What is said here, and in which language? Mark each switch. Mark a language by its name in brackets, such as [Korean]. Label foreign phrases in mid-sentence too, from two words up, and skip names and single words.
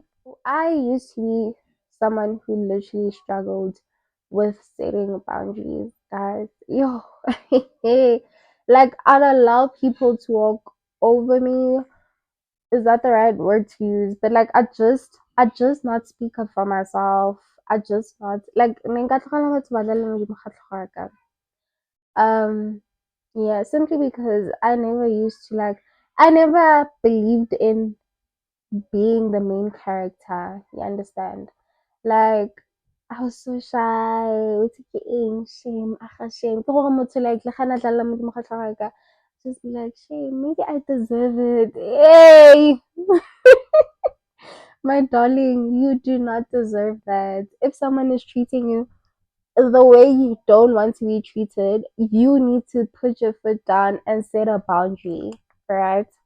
[English] I used to be someone who literally struggled with setting boundaries, guys. Yo, like I'd allow people to walk over me, is that the right word to use? But like I just not speak up for myself. I just not like [Tswana] nka tlogela batho ba dlala modimo ga tlhogo ya ka. [English] Yeah, simply because I never used to like I never believed in being the main character. You understand? Like I was so shy. What's it shame? Shame. [Tswana] Ke gore motho like le gana dlala modimo ga tlhogo ya ka. [English] Just be like shame. Maybe I deserve it. Hey. My darling, you do not deserve that. If someone is treating you the way you don't want to be treated, you need to put your foot down and set a boundary, right?